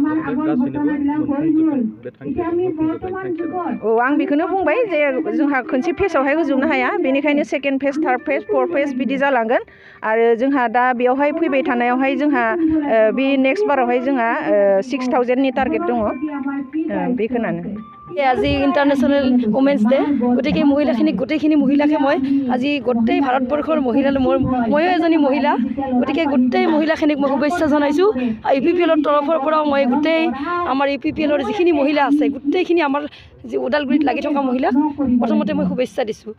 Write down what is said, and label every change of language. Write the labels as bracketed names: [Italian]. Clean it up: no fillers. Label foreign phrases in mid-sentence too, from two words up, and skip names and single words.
[Bodo] आं बेखौनो बुंबाय जे जोंहा खनसे फेजआवहाय होजोबनो हाया बेनिखायनो [English] second phase third phase fourth phase [Bodo] बिदि जालांगोन आरो जोंहा दा बेयावहाय फैबाय थानायावहाय जोंहा बे नेक्स्ट बारावहाय जोंहा 6000नि टारगेट दङ बेखौनो [Assamese] আজি ইণ্টাৰনেশ্যনেল ওমেন্স ডে গতিকে গোটেইখিনি মহিলাকে মই আজি গোটেই ভাৰতবৰ্ষৰ ময়ো এজনী মহিলা গতিকে গোটেই মহিলাখিনিক মই শুভেচ্ছা জনাইছোঁ UPPLৰ তৰফৰ পৰাও মই গোটেই আমাৰ UPPLৰ যিখিনি মহিলা আছে গোটেইখিনি আমাৰ যি ওদালগুৰিত লাগি থকা মহিলাক প্ৰথমতে মই শুভেচ্ছা দিছোঁ।